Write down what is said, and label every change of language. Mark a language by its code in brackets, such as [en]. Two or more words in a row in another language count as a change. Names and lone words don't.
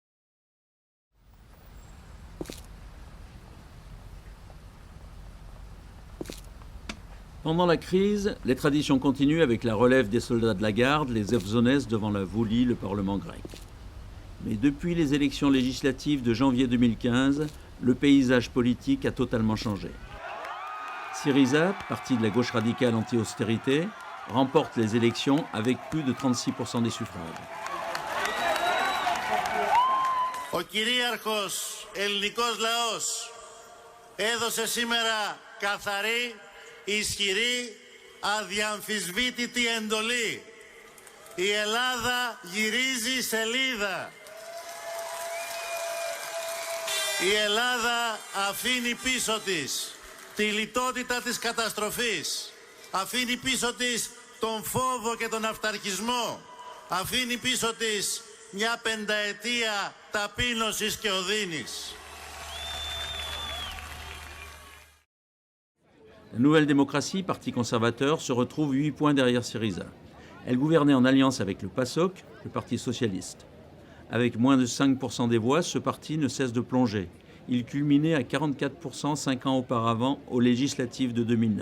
[fr] Pendant la crise, les traditions continuent avec la relève des soldats de la garde, les Evzones devant la Vouli, le Parlement grec. Mais depuis les élections législatives de janvier 2015, le paysage politique a totalement changé. Syriza, parti de la gauche radicale anti-austérité, remporte les élections avec plus de 36% des suffrages. [el] Ο κυρίαρχος ελληνικός λαός έδωσε σήμερα καθαρή, ισχυρή, αδιαμφισβήτητη εντολή. Η Ελλάδα γυρίζει σελίδα. Η Ελλάδα αφήνει πίσω της τη λιτότητα της καταστροφής. Αφήνει πίσω της τον φόβο και τον αυταρχισμό. Αφήνει πίσω της μια πενταετία ταπείνωσης και οδύνης. [fr] La Nouvelle Démocratie, parti conservateur, se retrouve 8 points derrière Syriza. Elle gouvernait en alliance avec le PASOK, le Parti socialiste. Avec moins de 5% des voix, ce parti ne cesse de plonger. Il culminait à 44% 5 ans auparavant aux législatives de 2009.